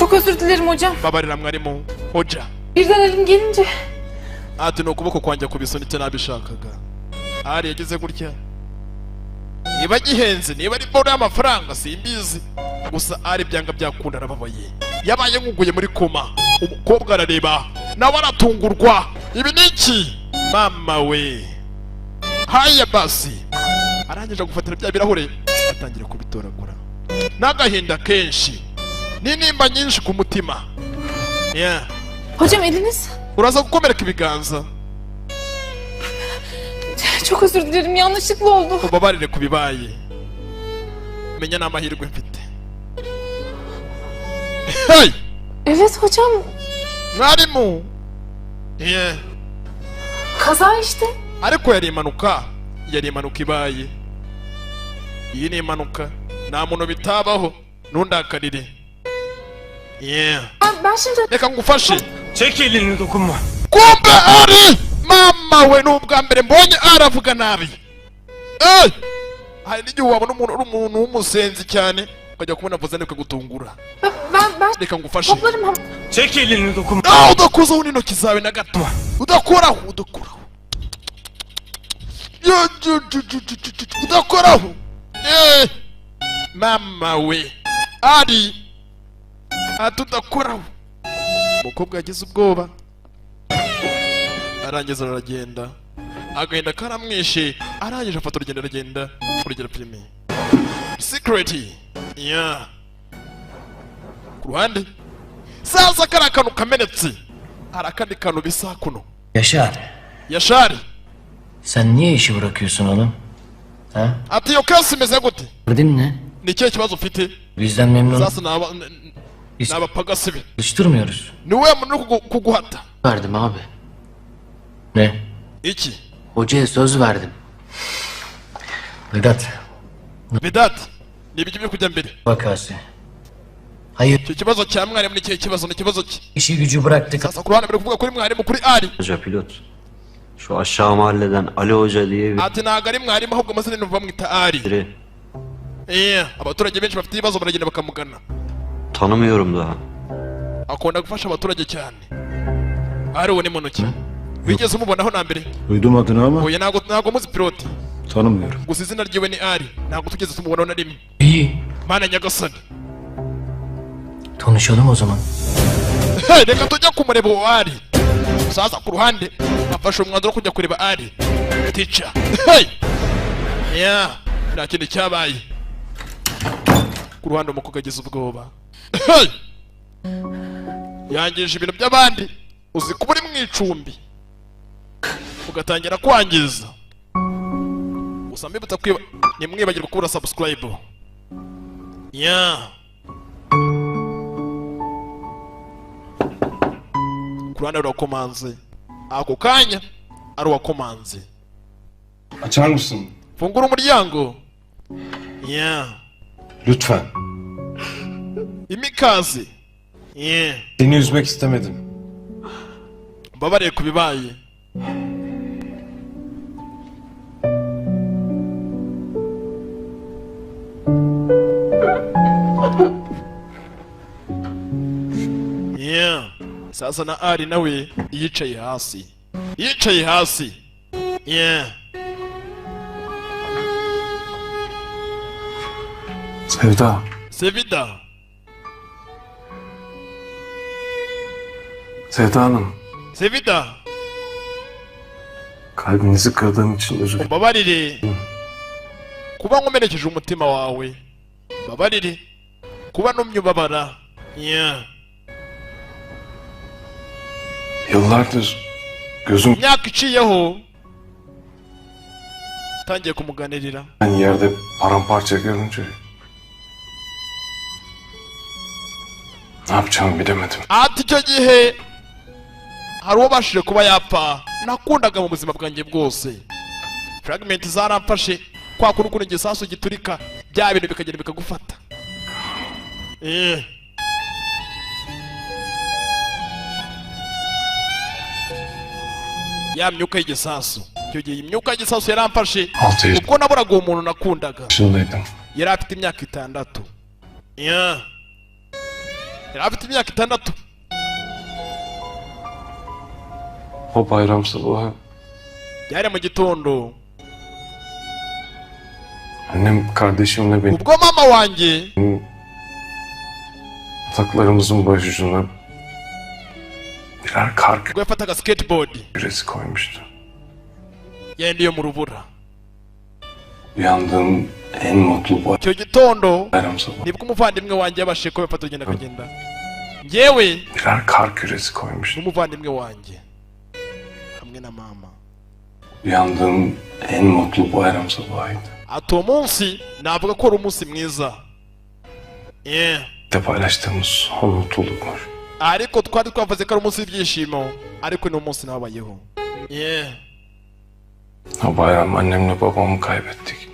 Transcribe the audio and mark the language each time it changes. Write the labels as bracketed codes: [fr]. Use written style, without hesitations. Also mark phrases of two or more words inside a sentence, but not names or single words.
[tr] Çok özür dilerim hocam. [rw] babarira mwarimu hoja [tr] Birden elim gelince. [rw] ati ni ukuboko kwanjye kubisunitse nabishakaga ari yagize gutya niba gihenze niba ari boro y'amafaranga simbizi gusa ari byanga byakunda arababaye yabaye nkuguye muri koma umukobwa arareba nawe aratungurwa ibi ni iki mama we [sw] haya basi [rw] arangije gufatira bya birahure atangira kubitoragura n'agahinda kenshi n'intimba nyinshi ku mutima. Yeah. [tr] Hocam eliniz. [rw] Uraza gukomereka ibiganza. [tr] Çok özür dilerim, yanlışlıkla oldu. [rw] Ubabarire ku bibaye. Menya n'amahirwe mfite. Hey! [tr] Evet hocam, [rw] Mwarimu! Yeah. [tr] kaza işte. [rw] Ariko yari impanuka. Yari impanuka ibaye. Iyi ni impanuka. Nta muntu bitabaho. Ntundakarire. Yeah. [tr] Ben şimdi... [rw] Reka ngufashe. [tr] Çek elini dokunma. [rw] Kumbe ari! Mama we n'ubwa mbere mbonye aravuga nabi. Eh! Hari n'igihe wabona umuntu w'umusenzi cyane ukajya kumubona avuze niko gutungura. [tr] Ben... [rw] Reka ngufashe. [tr] Toplarım hem... Çek elini dokunma. [rw] Udakozaho n'intoki zawe na gato. Udakoraho. Udakoraho. Mama we. Ari. Udakoraho. Umukobwa yagize ubwoba. Arangiza aragenda. Agahinda karamwishe. Arangije afata urugendo aragenda. Kurugera filime. Secret. Yeah. Ku ruhande. Sasa kari akantu kamenetse. Hari akandi kantu bisa kuno. [tr] Yaşar, Yashari. sen niye işi bırakıyorsun oğlum? Ha? [rw] Ati iyo kesi imeze gute? [tr] Derdin ne? [rw] Ni ikihe kibazo ufite? [tr] Bizden memnun [rw] Sasa n'abapagasi be. [tr] çalıştırmıyoruz. [rw] Ni wowe muntu uri kuguhata. [tr] Verdim abi. Ne? [rw] Iki. [tr] Hocaya söz verdim. Vedat, Vedat. [rw] Ni ibiki biri kujya mbere. [tr] vakası. Hayır, [rw] Icyo kibazo cya mwarimu ni ikihe kibazo? Ni ikibazo ki? [tr] işi gücü bıraktık. [rw] Sasa ku ruhande biri kuvuga kuri mwarimu kuri Ari. [tr] Hoca pilot. Şu aşağı mahalleden Ali Hoca diye [rw] Ati ntabwo ari mwarimu ahubwo amazina ni bamwita Ari. [tr] biri. [rw] Abaturage benshi bafite ibibazo baragenda bakamugana. [tr] Tanımıyorum daha. [rw] Akunda gufasha abaturage cyane. Ari uwo ni muntu ki? Wigeze umubonaho na mbere? [tr] Duydum adını ama [rw] Oya ntabwo muzi piloti. [tr] tanımıyorum. [rw] Gusa izina ryiwe ni Ari. Ntabwo tugeze tumubonaho na rimwe. [tr] İyi, [rw] Mana nyagasani. [tr] tanışalım o zaman. [rw] Hey, reka tujya kumureba uwo Ari. Sasa ku ruhande afashe umwanzuro wo kujya kureba Ari. [en] Teacher. Hey! Yeah. [rw] Nta kindi cyabaye. Ku ruhande umukobwa agize ubwoba. Hey! Yangije ibintu by'abandi. Uzi kuba uri mu icumbi ugatangira kwangiza. Gusa mbibutsa nimwibagirwa kubura subscribe. Yeah. Ku ruhande rurakomanze. Ako kanya ari uwakomanze. [tr] Açar mısın? [rw] Fungura umuryango. Yeah. [tr] Lütfen. [rw] Imikazi. Yeah. [tr] Seni üzmek istemedim. [rw] Mbabarire ku bibaye. Yeah. Sasa na Ari nawe yicaye hasi. Yeah. [tr] Sevda. Sevda. Sevda Hanım. Sevda. Kalbinizi kırdığım için özür dilerim. [rw] Mbabarire. Kuba nkomerekeje umutima wawe. Mbabarire. Kuba numye ubabara. Yeah. [tr] Yıllardır gözüm [rw] Imyaka iciyeho. Tangiye kumuganirira. [tr] yerde paramparça görünce ne yapacağımı bilemedim. [rw] Ati icyo gihe hari uwabashije kuba yapfa nakundaga mu buzima bwanjye bwose. Fragment zaramfashe kwa kundi ukuntu igisasu giturika bya bintu bikagenda bikagufata. Ya myuka y'igisasu. Icyo gihe imyuka y'igisasu yaramfashe. [tr] Altı [rw] Ubwo naburaga uwo muntu nakundaga. [tr] yaşındaydım. [rw] Yari afite imyaka 6. Yeah. Yari afite imyaka 6. [tr] O bayram sabahı [rw] Yari mu gitondo. [tr] annem kardeşimle benim [rw] Ubwo mama wanjye [tr] yataklarımızın başucuna birer kar [rw] ubwo yafataga skateboard [tr] küresi koymuştu. [rw] yenda iyo mu rubura. [tr] Uyandığım en mutlu [rw] icyo gitondo [tr] bayram sabahı. [rw] nibwo umuvandimwe wanjye yabashije kuba yafata urugendo akagenda. Njyewe [tr] Birer kar küresi koymuş. [rw] n'umuvandimwe wanjye hamwe na mama. [tr] Uyandığım en mutlu bayram sabahıydı. [rw] Ati uwo munsi navuga ko ari umunsi mwiza. [tr] Bir de paylaştığımız son mutlulukmuş. [rw] Ariko twari twavuze ko ari umunsi w'ibyishimo, ariko ni umunsi nabayeho. [tr] O bayram annemle babamı kaybettik.